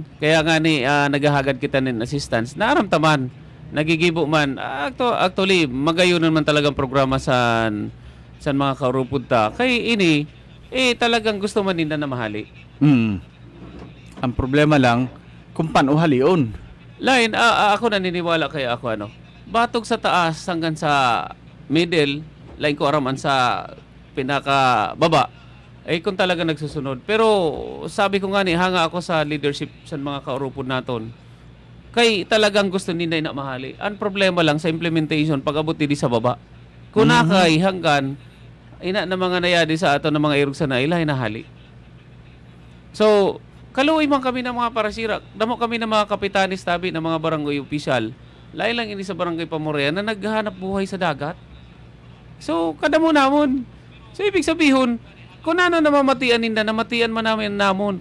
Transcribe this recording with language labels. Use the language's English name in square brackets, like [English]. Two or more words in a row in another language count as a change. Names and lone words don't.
[Bikol] Kaya nga ni naghahagad kita ng assistance. Naaramtaman, nagigibo man. Actually, magayunan man talagang programa sa mga kaurupod ta. Kay ini, talagang gusto man nila na mahali. Ang problema lang, kung paano halion. Lain, ako naniniwala kaya ako batog sa taas hanggang sa middle, lain ko araman sa pinaka baba kung talaga nagsusunod. Pero sabi ko nga ni hanga ako sa leadership sa mga kaurupod naton. Kay talagang gusto nila na mahali. Ang problema lang sa implementation pag abot di sa baba. Kung nakay hanggan ina na mga nayadi sa ato ng mga irog sa naila hinahali. So kaluoy man kami ng mga parasira. Damo kami ng mga kapitanis tabi ng mga barangay official. Lain lang ini sa barangay Pamorean na naghahanap buhay sa dagat. So kada mo namon. So ibig sabihin, kung ano na mamatian ninda, namatian man namin namon.